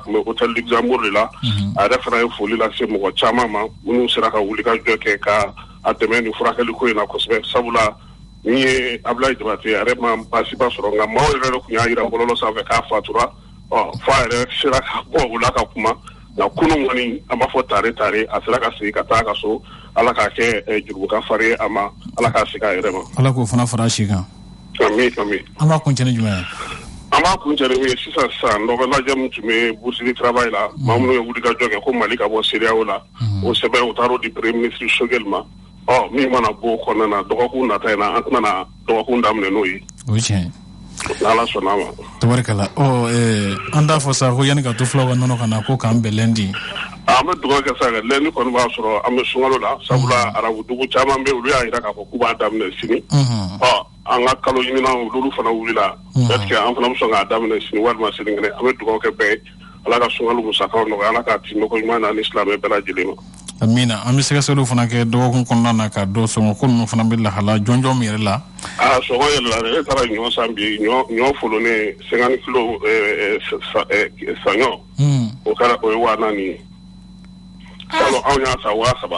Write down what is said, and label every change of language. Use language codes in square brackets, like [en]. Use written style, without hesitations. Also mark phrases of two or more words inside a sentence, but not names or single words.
[bm] tun bɛ hôtel Luxembourg de la a yɛrɛ fana ye foli lase mɔgɔ caman ma minnu sera ka wuli ka jɔ kɛ ka a dɛmɛ nin furakɛli ko in na kosɛbɛ sabula min ye Abdoulaye Jabate a yɛrɛ ma baasiba sɔrɔ nka maaw yɛrɛ de tun y'a jira bɔlɔlɔ sanfɛ k'a fatura f'a yɛrɛ sera ka bɔ o la ka kuma nka kunun kɔni an b'a fɔ tare a sera ka segin ka taa a ka so Ala k'a kɛ jurumuka fari a ma Ala k'a segin a yɛrɛ ma. Ala k'o fana fara a si kan. Ami. An b'a kuncɛ ni jumɛn ye? An b'a kuncɛ ni min ye sisan nɔbɛlajɛ min tun bɛ [fr] bourse du travail [bm] la maa minnu ye wuli ka jɔ kɛ ko Mali ka bɔ CEDEAO la o sɛbɛn u taar'o di [fr] premier ministre [bm] Choguel ma min mana bɔ o kɔnɔna na dɔgɔkun nata in na an tɛna dɔgɔkun daminɛ n'o ye. O ye tiɲɛ ye. N'Ala sɔnna a ma. Tabarikala an t'a fɔ sa ko yanni ka to fulaw ka nɔnɔ ka na ko k'an bɛn lundi. An bɛ dugawu kɛ sa lundi kɔni b'a sɔrɔ an bɛ sunkalo la sabula arabu dugu caman bɛ olu y'a jira k'a fɔ k'u b'a daminɛ sini an ka kalo ɲinina olu fana wulila [fr] est-ce que [bm] an fana bɛ sɔn k'a daminɛ sini walima sinikɛnɛ an bɛ dugawu kɛ bɛɛ ala ka sunkalo musakaw nɔgɔya ala k'a ti nɔgɔ ɲuman na ni silamɛ bɛɛ lajɛlen ma amina an bɛ sɛgɛsɛgɛliw fana kɛ dɔgɔkun kɔnɔna na ka dɔ sɔngɔ ko ninnu fana bɛ lahala jɔnjɔn min yɛrɛ la sɔngɔ yɛrɛ la e taara ɲɔ san bi ɲɔ folonen 50 kilo saɲɔ o kɛra o ye 4,000 ye salon anw y'a san 3,000